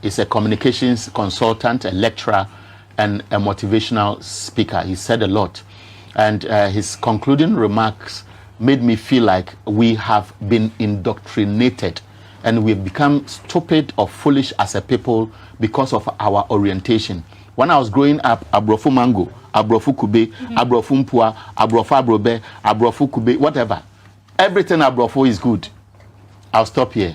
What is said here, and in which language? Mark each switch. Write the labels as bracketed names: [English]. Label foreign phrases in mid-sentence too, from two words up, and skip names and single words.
[English] He's a communications consultant, a lecturer, and a motivational speaker. He said a lot. And his concluding remarks made me feel like we have been indoctrinated and we've become stupid or foolish as a people because of our orientation. When I was growing up, [Akan] Abrofu Mango, Abrofu Kube, Abrofu Mpua, Abrofu Abrobe, Abrofu Kube, [English] whatever. Everything Abrofu is good. I'll stop here.